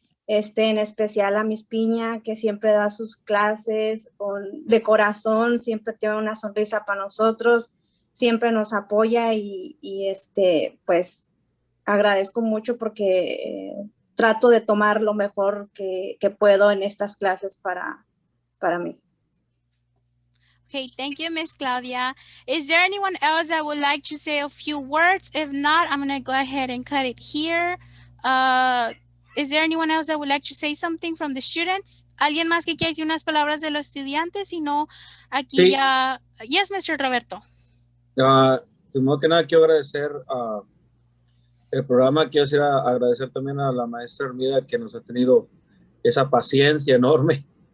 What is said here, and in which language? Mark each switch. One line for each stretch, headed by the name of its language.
Spanish: En especial a Miss Piña, que siempre da sus clases de corazón, siempre tiene una sonrisa para nosotros, siempre nos apoya y pues agradezco mucho porque trato de tomar lo mejor que puedo en estas clases para mí.
English: Okay, thank you, Miss Claudia. Is there anyone else that would like to say a few words? If not, I'm going to go ahead and cut it here. Is there anyone else that would like to say something from the students?
Spanish: ¿Alguien más que quiera decir unas palabras de los estudiantes? Si no, aquí sí.
English: ya... Yes, Mr. Roberto.
Spanish: Primero que nada, quiero agradecer el programa. Quiero agradecer también a la maestra Hermida, que nos ha tenido esa paciencia enorme.